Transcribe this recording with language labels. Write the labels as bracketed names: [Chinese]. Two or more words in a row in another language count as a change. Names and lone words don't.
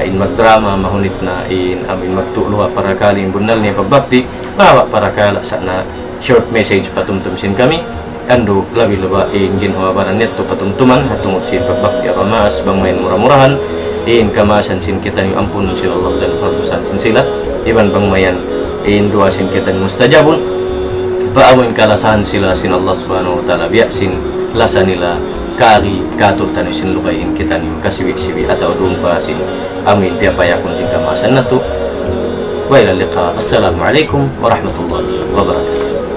[Tausug] in magdrama, mahunit na in amin magtuluha para kaling bunal niya pagbakti mawa para kala sa na [English] short message [Tausug] patumtum sin kami ando labi laba in ginhawa baran neto patumtuman hatungod sin pagbakti aramaas bang main murah-murahan in kamasan sin kita ni ampun sin Allah dan partusan sin sila iban bang mayan in dua sin kita ni mustajabun paawin kalasahan sila sin Allah [Arabic] سبحانه وتعالى [Tausug] biya sin lasa nila kari katut tanu sin lukayin kita ni kasiwi-siwi atau dumpa sin amin piyapayakun sin kamasan na to [Arabic] وإلى اللقاء السلام عليكم ورحمة الله وبركاته.